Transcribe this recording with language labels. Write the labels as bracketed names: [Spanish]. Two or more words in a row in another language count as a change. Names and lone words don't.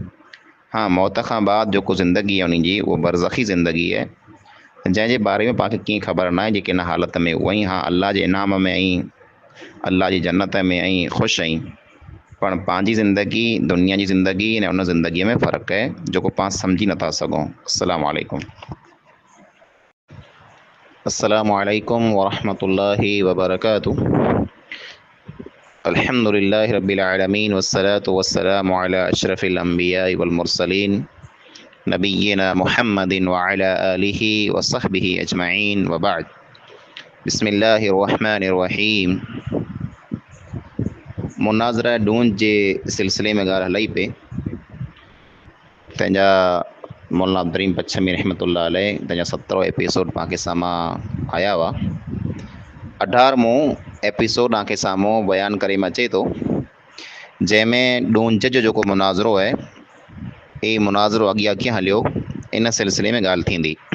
[Sindhi] हा मौत खां बाद जेको ज़िंदगी आहे उन जी उहा बरज़खी ज़िंदगी आहे जंहिंजे बारे में पाण खे कीअं ख़बर न आहे जेके इन हालत में उहा ई हा अल्लाह जे इनाम में ऐं अल्लाह जी जन्नत में ऐं ख़ुशि आहीं। पण पंहिंजी ज़िंदगी दुनिया जी ज़िंदगी ऐं उन ज़िंदगीअ में फ़र्क़ु आहे जेको पाण सम्झी नथा सघूं। [Arabic] السلام عليكم. السلام عليكم ورحمة الله وبركاته. الحمد لله رب العالمين والصلاة والسلام على أشرف الأنبياء والمرسلين نبينا محمد وعلى آله وصحبه أجمعين وبعد. بسم الله الرحمن الرحيم. [Sindhi] मुनाज़रा ढूंढ जे सिलसिले में ॻाल्हि हलई पे। तंहिंजा मौलाना अब्दुर्रहीम पच्छमी [Arabic] رحمة الله عليه [Sindhi] तंहिंजा 17 एपिसोड पाण खे साम्हूं आया हुआ। 18वां एपिसोड तव्हांखे साम्हूं बयानु करे अचे थो, जंहिंमें ढूंढ जो जेको मुनाज़रो आहे ये मुनाज़रो अॻियां कीअं हलियो इन सिलसिले में ॻाल्हि थींदी।